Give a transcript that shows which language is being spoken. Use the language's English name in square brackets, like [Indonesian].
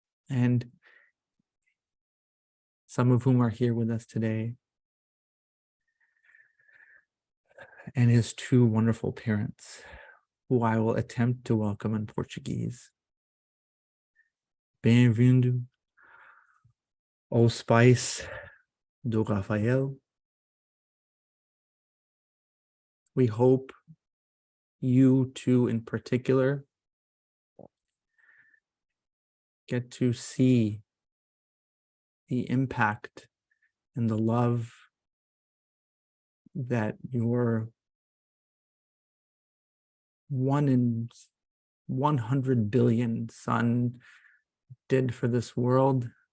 [English] And some of whom are here with us today. And his two wonderful parents, who I will attempt to welcome in Portuguese. [Portuguese] Bem-vindo aos pais do Rafael. [English] We hope you two in particular get to see the impact and the love that your 1 in 100 billion son did for this world